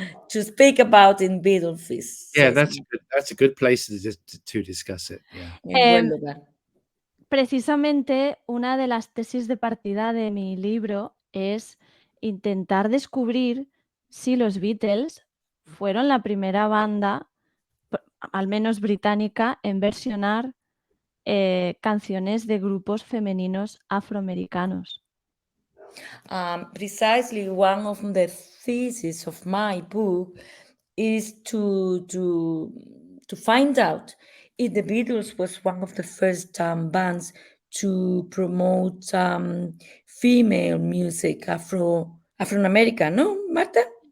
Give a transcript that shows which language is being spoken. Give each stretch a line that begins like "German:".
English: To speak about in BEATLEFEAST. Yeah, that's a good place to discuss it. Yeah.
Spanish: Buen lugar. Precisamente una de las tesis de partida de mi libro es intentar descubrir si los Beatles fueron la primera banda, al menos británica, en versionar canciones de grupos femeninos afroamericanos.
English: Precisely one of the theses of my book is to find out if the Beatles was one of the first bands to promote female music, Afro American,
Spanish: ¿no, Marta?